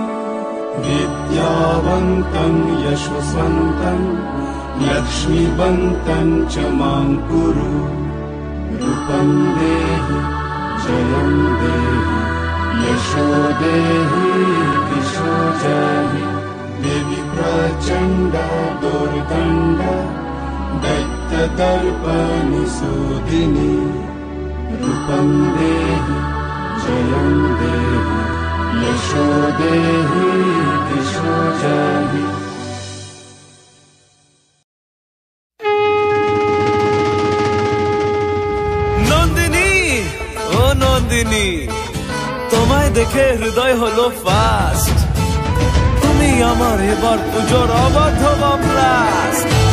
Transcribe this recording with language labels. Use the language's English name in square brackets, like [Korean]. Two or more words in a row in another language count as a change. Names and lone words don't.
[Sanskrit] विद्यावन्तं यशस्वन्तं लक्ष्मीवन्तं च मां कुरु रूपं देहि जयं देहि यशो देहि दिशो जहि देवि प्रचण्ड दुर्दण्ड दैत्यदर्पनिसूदिनी रूपं देहि जयं देहि यशो देहि दिशो जहि [Bangla] নন্দিনী ও নন্দিনী তোমায় দেখে হৃদয় হলো ফাস্ট তুমি আমার এবার পুজোর অবাধ ব্লাস্ট